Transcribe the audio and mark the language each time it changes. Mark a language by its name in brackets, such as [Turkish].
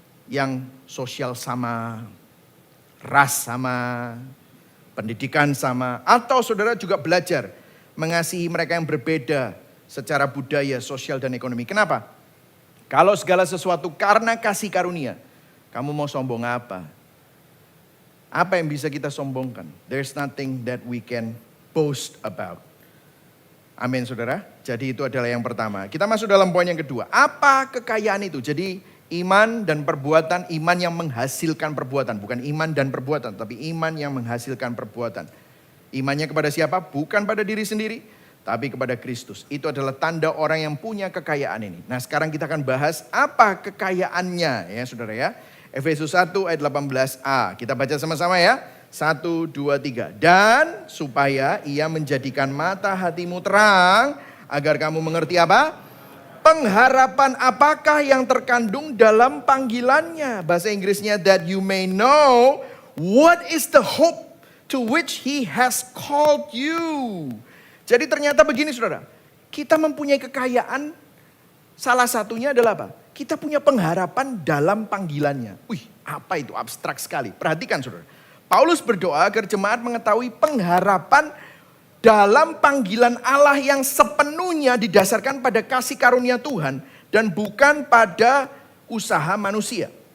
[Indonesian] Yang sosial sama, ras sama, pendidikan sama. Atau saudara juga belajar mengasihi mereka yang berbeda secara budaya, sosial, dan ekonomi. Kenapa? Kalau segala sesuatu karena kasih karunia, kamu mau sombong apa? Apa yang bisa kita sombongkan? [English] There's nothing that we can boast about. [Indonesian] Amin saudara. Jadi itu adalah yang pertama. Kita masuk dalam poin yang kedua. Apa kekayaan itu? Jadi iman dan perbuatan, iman yang menghasilkan perbuatan. Bukan iman dan perbuatan, tapi iman yang menghasilkan perbuatan. Imannya kepada siapa? Bukan pada diri sendiri, tapi kepada Kristus. Itu adalah tanda orang yang punya kekayaan ini. Nah sekarang kita akan bahas apa kekayaannya ya saudara ya. Efesus 1 ayat 18a. Kita baca sama-sama ya. 1, 2, 3. Dan supaya ia menjadikan mata hatimu terang. Agar kamu mengerti apa? Pengharapan apakah yang terkandung dalam panggilannya. Bahasa Inggrisnya [English] that you may know what is the hope to which he has called you. [Indonesian] Jadi ternyata begini saudara. Kita mempunyai kekayaan. Salah satunya adalah apa? Kita punya pengharapan dalam panggilannya. Wih, apa itu abstrak sekali. Perhatikan saudara. Paulus berdoa agar jemaat mengetahui pengharapan dalam panggilan Allah yang sepenuhnya didasarkan pada kasih karunia Tuhan dan bukan pada usaha manusia.